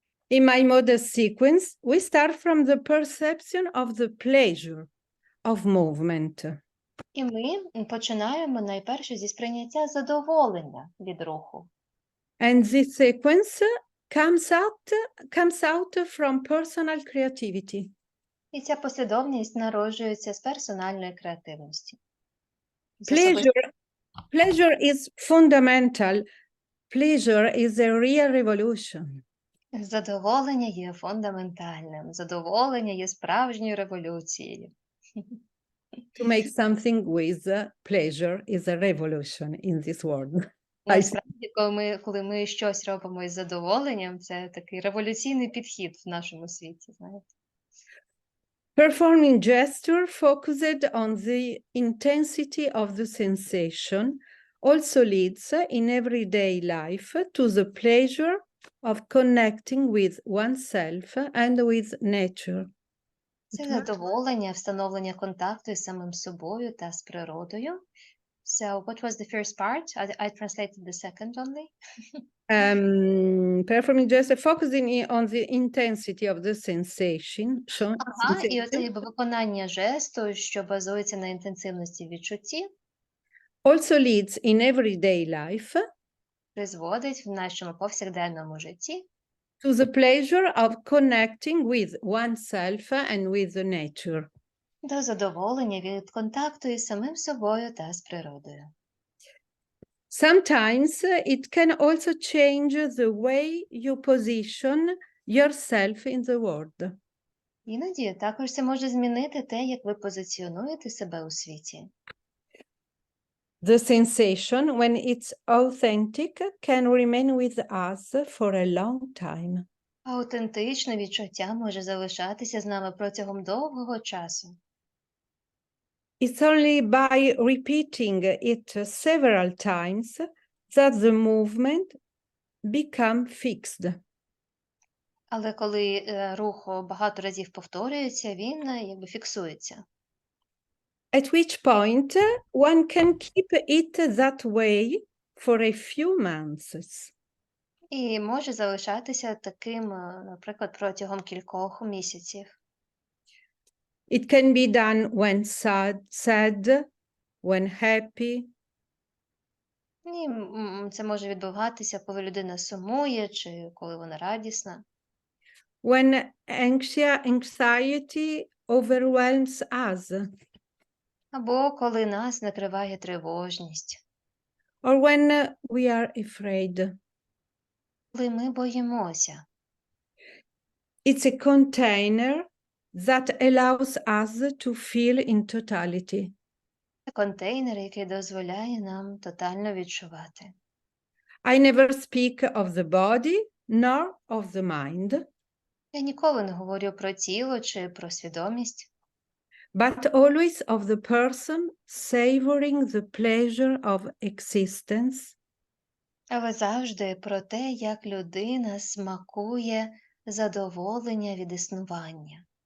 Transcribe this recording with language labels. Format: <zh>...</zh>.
<en>In my modest sequence, we start from the perception of the pleasure of movement.</en> <uk>І ми починаємо найперше зі сприйняття задоволення від руху.</uk> <en>And this sequence comes out from personal creativity.</en> <uk>І ця послідовність народжується з персональної креативності.</uk> <en>Pleasure is fundamental. Pleasure is a real revolution.</en> <uk>Задоволення є фундаментальним. Задоволення є справжньою революцією.</uk> <en>To make something with pleasure is a revolution in this world.</en> <uk>Насправді, коли ми щось робимо із задоволенням, це такий революційний підхід в нашому світі, знаєте.</uk> <en>Performing gesture focused on the intensity of the sensation also leads in everyday life to the pleasure of connecting with oneself and with nature.</en> <uk>Це задоволення, встановлення контакту із самим собою та з природою.</uk> <en>So what was the first part? I translated the second only. Performing gesture focusing on the intensity of the sensation.</en> <uk>І оце виконання жесту, що базується на інтенсивності відчутті.</uk> <en>Also leads in everyday life.</en> <uk>Призводить в нашому повсякденному житті.</uk> <en>To the pleasure of connecting with oneself and with the nature.</en> <uk>До задоволення від контакту із самим собою та з природою.</uk> <en>Sometimes it can also change the way you position yourself in the world.</en> <uk>Іноді також це може змінити те, як ви позиціонуєте себе у світі.</uk> <en>The sensation, when it's authentic, can remain with us for a long time.</en> <uk>Аутентичне відчуття може залишатися з нами протягом довгого часу.</uk> <en>It's only by repeating it several times that the movement become fixed.</en> <uk>Але коли рух багато разів повторюється, він якби фіксується.</uk> <en>At which point one can keep it that way for a few months.</en> <uk>І може залишатися таким, наприклад, протягом кількох місяців.</uk> <en>It can be done when sad, when happy.</en> <uk>І це може відбуватися, коли людина сумує, чи коли вона радісна.</uk> <en>When anxiety overwhelms us.</en> <uk>Або коли нас накриває тривожність.</uk> <en>Or when we are afraid.</en> <uk>Коли ми боїмося.</uk> <en>It's a container that allows us to feel in totality.</en> <uk>Це контейнер, який дозволяє нам тотально відчувати.</uk> <en>I never speak of the body nor of the mind.</en> <uk>Я ніколи не говорю про тіло чи про свідомість.</uk> <en>But always of the person savoring the pleasure of existence.</en> <uk>Але завжди про те, як людина смакує задоволення від існування.</uk>